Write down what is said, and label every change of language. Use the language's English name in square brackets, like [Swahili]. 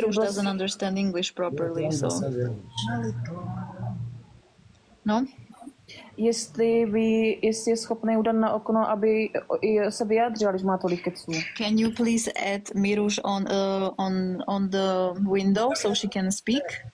[English] Miruš doesn't understand English properly, so... [Czech] No? Jestli je schopný udat na okno, aby se vyjádřil, když má tolik keců. [English] Can you please add Miruš on the window so she can speak?